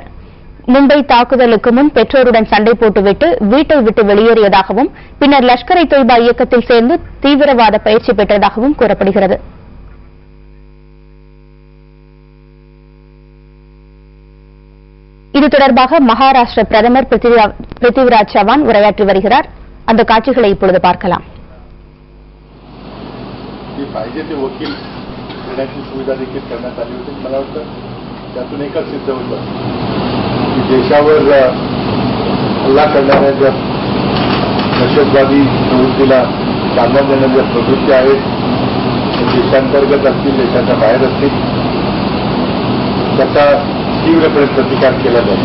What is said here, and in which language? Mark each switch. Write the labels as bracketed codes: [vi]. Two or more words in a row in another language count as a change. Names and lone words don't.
[ta] மும்பை தாக்குதலுக்கு முன் பெற்றோருடன் சண்டை போட்டுவிட்டு வீட்டை விட்டு வெளியேறியதாகவும் பின்னர் லஷ்கர் இ தொய்பா இயக்கத்தில் சேர்ந்து தீவிரவாத பயிற்சி பெற்றதாகவும் கூறப்படுகிறது. இது தொடர்பாக மகாராஷ்டிர பிரதமர் பிருத்திவிராஜ் சவான் உரையாற்றி வருகிறார். அந்த காட்சிகளை இப்பொழுது பார்க்கலாம். [mr] पाहिजे ते वकील देण्याची सुविधा देखील करण्यात आली होती. मला वाटतं त्यातून एकच सिद्ध होतं की देशावर हल्ला करणाऱ्या ज्या दहशतवादी प्रवृत्तीला चालना देणाऱ्या ज्या प्रवृत्ती आहेत, देशांतर्गत असतील, देशाच्या बाहेर असतील, त्याचा तीव्रपणे प्रतिकार केला जातो.